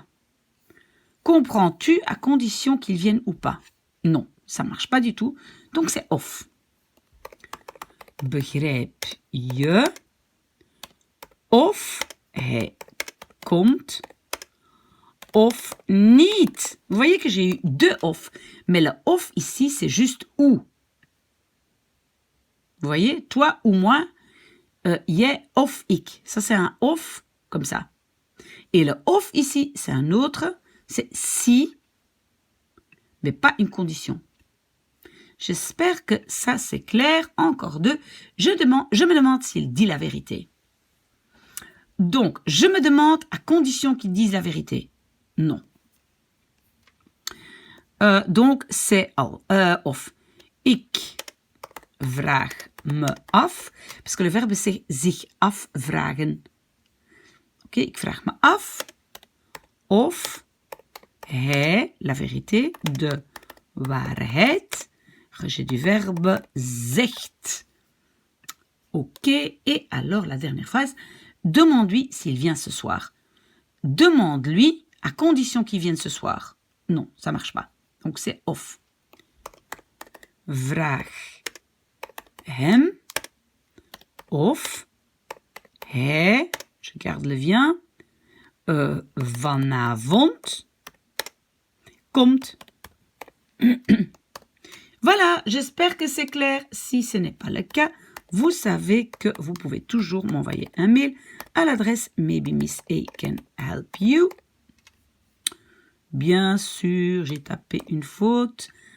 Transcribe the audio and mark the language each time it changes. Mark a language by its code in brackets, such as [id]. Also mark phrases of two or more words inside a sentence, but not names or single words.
[fr] Comprends-tu à condition qu'il vienne ou pas? Non, ça ne marche pas du tout. Donc c'est of. [nl] Begrijp je of hij komt of niet? [fr] Vous voyez que j'ai eu deux of. Mais le of ici, c'est juste ou. Vous voyez, toi ou moi, [nl] jij of ik. [fr] Ça, c'est un of comme ça. Et le of ici, c'est un autre. C'est si, mais pas une condition. J'espère que ça, c'est clair. Encore deux. Je me demande s'il dit la vérité. Donc, je me demande à condition qu'il dise la vérité. Non. Donc, c'est of. [nl] Ik vraag me af. [fr] Parce que le verbe, c'est [nl] zich afvragen. Ok, ik vraag me af of hij, [fr] la vérité, [nl] de waarheid, [fr] rejet du verbe, zegt. Ok, et alors la dernière phrase, demande-lui s'il vient ce soir. Demande-lui à condition qu'il vienne ce soir. Non, ça marche pas. Donc c'est of. [nl] Vraag hem of hij, [fr] je garde le vient, [nl] vanavond komt. [fr] Voilà, Voilà, j'espère que c'est clair. Si ce n'est pas le cas, vous savez que vous pouvez toujours m'envoyer un mail à l'adresse [en] Maybe Miss A can help you. [fr] Bien sûr, j'ai tapé une faute.